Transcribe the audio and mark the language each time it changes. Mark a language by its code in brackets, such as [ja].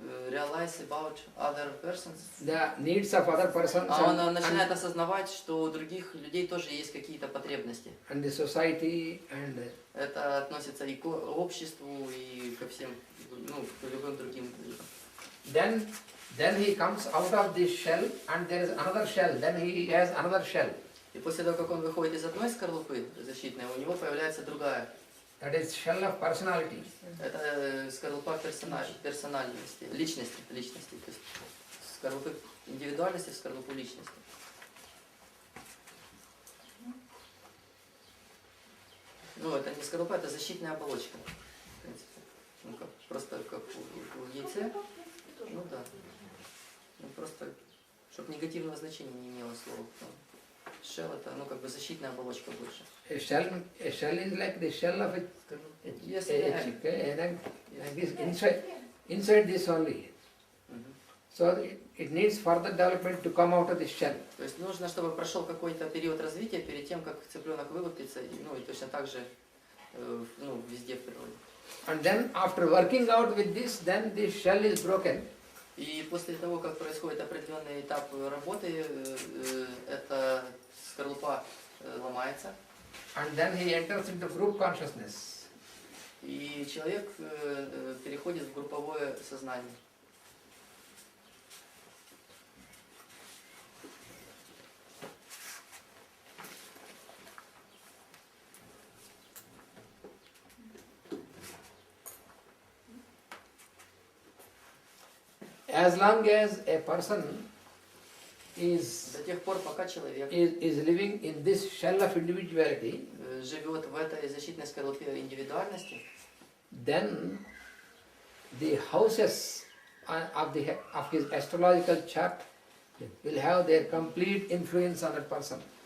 [en] realize about other persons. the needs of other persons [ru] А он начинает осознавать, что у других людей тоже есть какие-то потребности. [en] and the society and [ru] Это относится и к обществу, и ко всем, ну, к любым другим людям. [en] then he comes out of this shell and there is another shell, then he has another shell. [ru] И после того, как он выходит из одной скорлупы защитной, у него появляется другая. [en] That is shell of personality. [ru] Это скорлупа персональности, личности. То есть скорлупы индивидуальности в скорлупу личности. Ну, это не скорлупа, это защитная оболочка. В принципе. Ну, просто как у яйца. Ну да. Ну, просто, чтобы негативного значения не имело слово. Shell это, ну, как бы защитная оболочка больше. [en] A shell is like the shell of a Yes, chicken, like this inside this only. So it needs further development to come out of this shell. [ru] То есть нужно, чтобы прошел какой-то период развития перед тем, как цыпленок вылупится, ну и точно так же, ну, везде в природе. [en] And then after working out with this, then this shell is broken. [ru] И после того, как происходит определенный этап работы, эта скорлупа ломается. [en] And then he enters into group consciousness. [ru] И человек переходит в групповое сознание. [en] As long as a person is [ru] До тех пор, пока человек [en] living in this shell of individuality, [ru] живет в этой защитной скорлупе индивидуальности, [en] then the houses of his astrological chart will have their complete influence on that person.